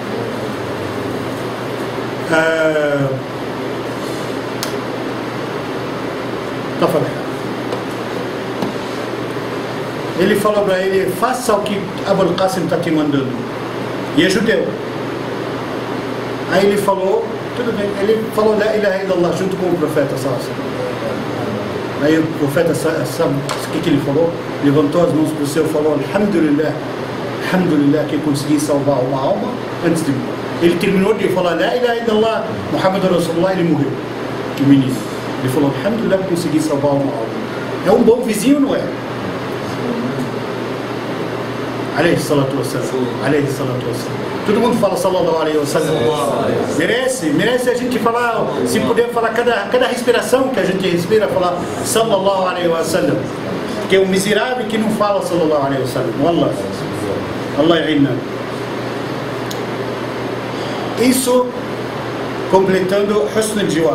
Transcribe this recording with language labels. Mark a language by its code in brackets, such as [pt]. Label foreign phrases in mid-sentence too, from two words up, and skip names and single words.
[pt] Tá falando. Ele falou para ele, faça o que Abul Qasim está te mandando. E é judeu. Aí ele falou, tudo bem, ele falou [ar] لا إله إلا الله [pt] junto com o profeta [ar] صلى الله عليه وسلم. [pt] Aí o profeta, sabe o que ele falou? Levantou as mãos para o céu e falou, [ar] الحمد لله، الحمد لله, [pt] que consegui salvar uma alma antes de morrer. Ele terminou de falar [ar] لا إله إلا الله، محمد رسول الله, [pt] ele morreu. O menino. Ele falou, alhamdulillah, que consegui salvar uma alma. É um bom vizinho, não é? [ar] عليه الصلاة والسلام. عليه الصلاة والسلام. [pt] Todo mundo fala [ar] صلى الله عليه وسلم. [pt] Merece a gente falar, se puder falar cada respiração que a gente respira, falar [ar] صلى الله عليه وسلم. [pt] Que é um miserável que não fala [ar] صلى الله عليه وسلم. [pt] Wallah. [ar] الله يعيننا. [pt] Isso completando [ar] حسن الجوار.